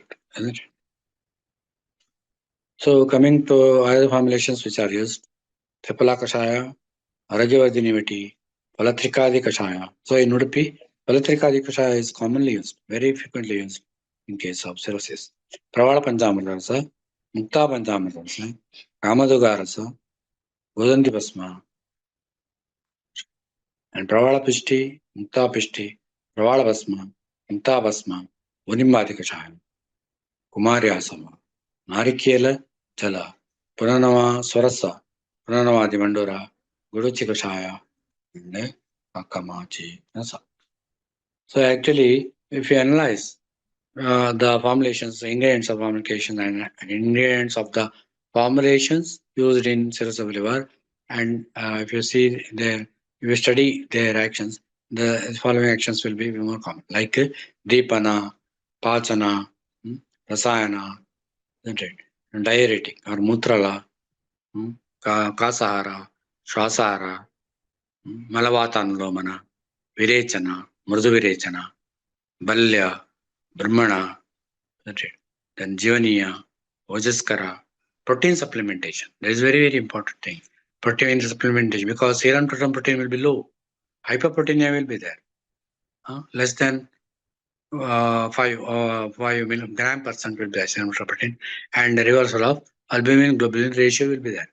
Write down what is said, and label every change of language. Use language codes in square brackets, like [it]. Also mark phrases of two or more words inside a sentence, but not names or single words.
[en] Isn't it? So coming to other formulations which are used, Tripala Kashaya, Arajavardhinivati, Palatrikadi Kashaya. So in Udupi, Palatrikadi Kashaya is commonly used, very frequently used in case of cirrhosis. Pravala Panchamarasa, Mukta Panchamarasa, Ramadugarasa, Godanti Basma, and Pravala Pishti, Mukta Pishti, Pravala Basma, Mukta Basma, Unimbadi Kashaya, Kumari Asama, Narikela Jala, Puranama Swarasa, Puranamadi Mandura, Guruchi Kashaya, and Akamachi Nasa. So actually, if you analyze the formulations, the ingredients of formulation and ingredients of the formulations used in cirrhosis of liver, and if you see their, if you study their actions, the following actions will be more common, like Deepana, Pachana, Rasayana, isn't it? Diuretic or Mutrala, Kasahara, Shwasahara, Malavatanulomana, Virechana, Murdu Virechana, Balya, Brahmana, then Jivaniya, Ojaskara, protein supplementation. That is very, very important thing. Protein supplementation, because serum total protein will be low. Hyperproteinemia will be there. Less than 5 milligram percent will be serum total protein, and the reversal of albumin globulin ratio will be there.